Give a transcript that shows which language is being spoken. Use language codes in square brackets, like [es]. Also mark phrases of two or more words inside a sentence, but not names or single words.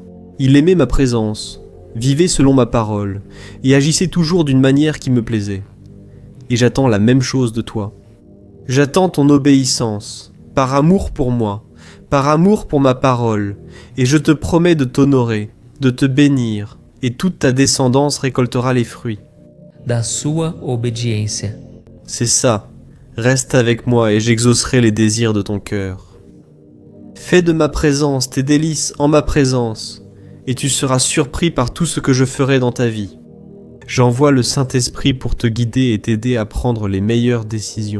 [fr] Il aimait ma présence, vivait selon ma parole et agissait toujours d'une manière qui me plaisait. Et j'attends la même chose de toi. J'attends ton obéissance, par amour pour moi, par amour pour ma parole, et je te promets de t'honorer, de te bénir, et toute ta descendance récoltera les fruits. [pt] Da sua obediência. [fr] C'est ça, reste avec moi et j'exaucerai les désirs de ton cœur. Fais de ma présence tes délices en ma présence, et tu seras surpris par tout ce que je ferai dans ta vie. J'envoie le Saint-Esprit pour te guider et t'aider à prendre les meilleures décisions.